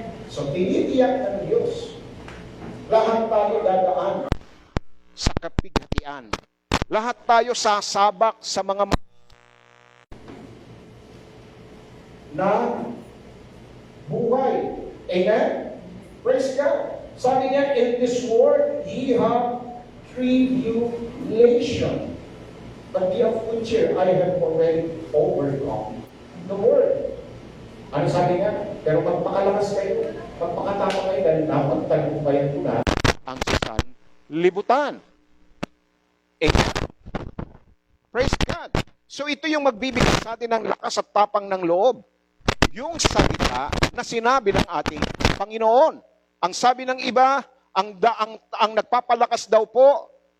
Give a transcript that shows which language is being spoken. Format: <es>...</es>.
<tl>So, tinitiyak ng Diyos. Lahat tayo dadaan sa kapig-hatian. Lahat tayo sasabak sa mga na buhay.</tl> <en>Amen? Praise God.</en> <tl>Sabi niya,</tl> <en>in this world, ye have tribulation. But be of good cheer, I have already overcome the world.</en> <tl>Ano sabi niya? Pero magpakalakas kayo, magpakatama kayo, dahil napagtagumpayan ko na ang sanlibutan. Amen?</tl> <en>Praise God.</en> <tl>So ito yung magbibigay sa atin ng lakas at tapang ng loob. Yung salita na sinabi ng ating Panginoon. Ang sabi ng iba, ang nagpapalakas daw po</tl>